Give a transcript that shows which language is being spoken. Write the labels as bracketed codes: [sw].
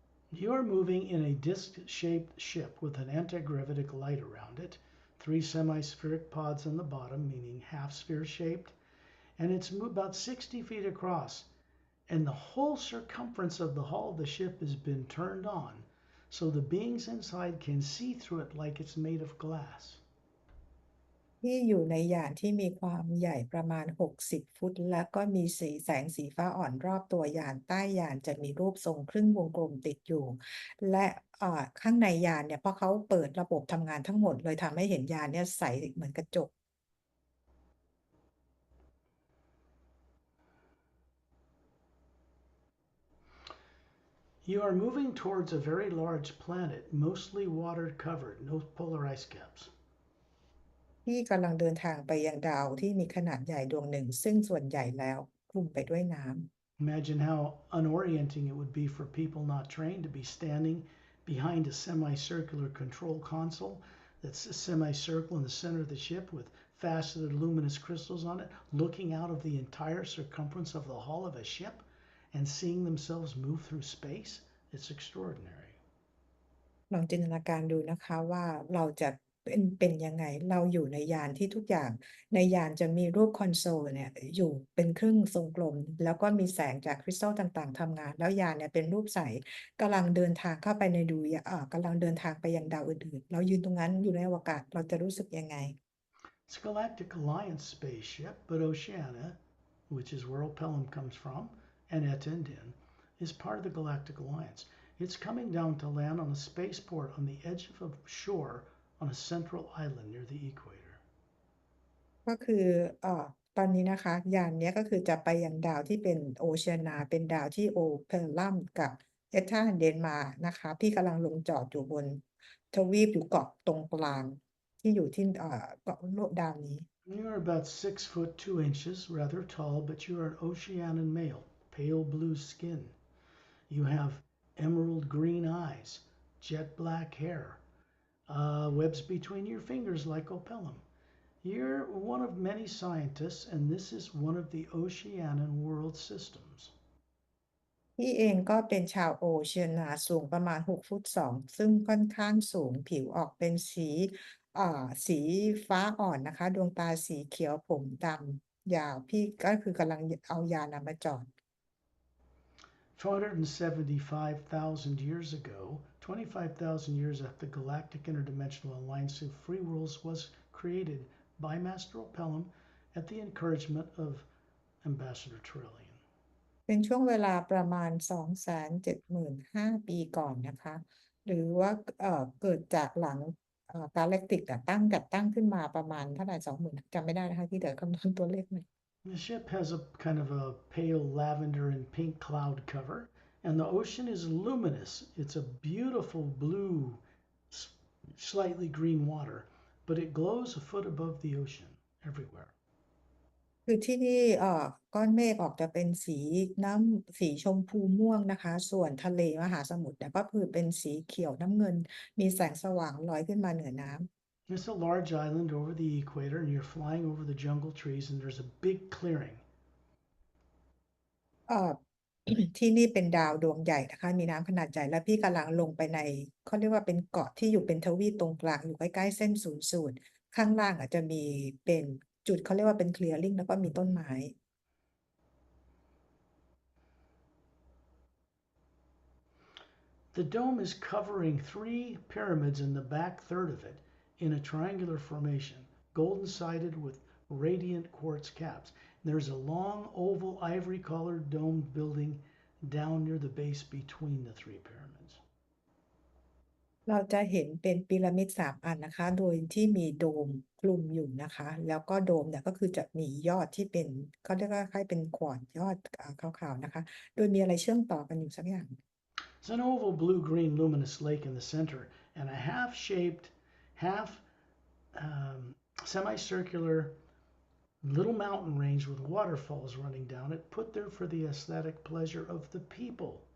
[en] You are moving in a disc-shaped ship with an anti-gravitic light around it, 3 semi-spheric pods on the bottom, meaning half-sphere shaped, and it's about 60 feet across. And the whole circumference of the hull of the ship has been turned on, so the beings inside can see through it like it's made of glass. [th] ที่อยู่ในยานที่มีความใหญ่ประมาณ60ฟุตและก็มีแสงสีฟ้าอ่อนรอบตัวยานใต้ยานจะมีรูปทรงครึ่งวงกลมติดอยู่และข้างในยานเนี่ยเพราะเขาเปิดระบบทำงานทั้งหมดเลยทำให้เห็นยานเนี่ยใสเหมือนกระจก [en] You are moving towards a very large planet, mostly water covered, no polar ice caps. [th] ที่กำลังเดินทางไปยังดาวที่มีขนาดใหญ่ดวงหนึ่งซึ่งส่วนใหญ่แล้วคลุมไปด้วยน้ำ [en] Imagine how unorienting it would be for people not trained to be standing behind a semicircular control console that's a semicircle in the center of the ship with faceted luminous crystals on it, looking out of the entire circumference of the hull of a ship and seeing themselves move through space. It's extraordinary. [th] ลองจินตนาการดูนะคะว่าเราจะเป็นยังไงเราอยู่ในยานที่ทุกอย่างในยานจะมีรูปคอนโซลเนี่ยอยู่เป็นครึ่งทรงกลมแล้วก็มีแสงจากคริสตัลต่างๆทำงานแล้วยานเนี่ยเป็นรูปใสกำลังเดินทางเข้าไปในกำลังเดินทางไปยังดาวอื่นๆเรายืนตรงนั้นอยู่ในอวกาศเราจะรู้สึกยังไง [en] It's a Galactic Alliance spaceship, but Oceania, which is where Opelum comes from, and Etendin, is part of the Galactic Alliance. It's coming down to land on a spaceport on the edge of a shore on a central island near the equator. [th] ก็คือตอนนี้นะคะยานเนี้ยก็คือจะไปยังดาวที่เป็นโอเชียนาเป็นดาวที่โอเพลลัมกับเอธาเดนมาร์กนะคะพี่กำลังลงจอดอยู่บนทวีปอยู่เกาะตรงกลางที่อยู่ที่เกาะโลกดาวนี้ [en] You're about 6 foot 2 inches, rather tall, but you're an Oceanian male, pale blue skin. You have emerald green eyes, jet black hair, webs between your fingers like Opelum. You're one of many scientists, and this is one of the Oceanian world systems. [th] พี่เองก็เป็นชาวโอเชียนาสูงประมาณ6ฟุต2ซึ่งค่อนข้างสูงผิวออกเป็นสีฟ้าอ่อนนะคะดวงตาสีเขียวผมดำยาวพี่ก็คือกำลังเอายานมาจอด [en] 475,000 years ago, 25,000 years after galactic interdimensional alliance of free worlds was created by Master Pelham at the encouragement of Ambassador Trillian. [th] เป็นช่วงเวลาประมาณ275,000 ปีก่อนนะคะหรือว่าเกิดจากหลังกาแล็กติกจัดตั้งขึ้นมาประมาณเท่าไหร่20,000จำไม่ได้นะคะที่เดี๋ยวคำนวณตัวเลขใหม่ [en] The ship has a kind of a pale lavender and pink cloud cover, and the ocean is luminous. It's a beautiful blue, slightly green water, but it glows a foot above the ocean everywhere. [th] คือที่นี่ก้อนเมฆออกจะเป็นสีชมพูม่วงนะคะส่วนทะเลมหาสมุทรเนี่ยก็คือเป็นสีเขียวน้ำเงินมีแสงสว่างลอยขึ้นมาเหนือน้ำ [en] It's a large island over the equator, and you're flying over the jungle trees, and there's a big clearing. [th] เอ่อ ที่นี่เป็นดาวดวงใหญ่นะคะมีน้ำขนาดใหญ่และพี่กำลังลงไปในเขาเรียกว่าเป็นเกาะที่อยู่เป็นทวีปตรงกลางอยู่ใกล้ๆเส้นศูนย์สูตรข้างล่างอาจจะมีเป็นจุดเขาเรียกว่าเป็น clearing แล้วก็มีต้นไม้ [en] The dome is covering 3 pyramids in the back third of it in a triangular formation, golden sided with radiant quartz caps. There's a long oval ivory colored domed building down near the base between the 3 pyramids. [th] เราจะเห็นเป็นพีระมิด3 อันนะคะโดยที่มีโดมคลุมอยู่นะคะแล้วก็โดมเนี่ยก็คือจะมียอดที่เป็นเขาเรียกว่าคล้ายเป็นขวานยอดขาวๆนะคะโดยมีอะไรเชื่อมต่อกันอยู่สักอย่าง [en] It's an oval blue-green luminous lake in the center and a half-shaped, half semicircular little mountain range with waterfalls running down it, put there for the aesthetic pleasure of the people.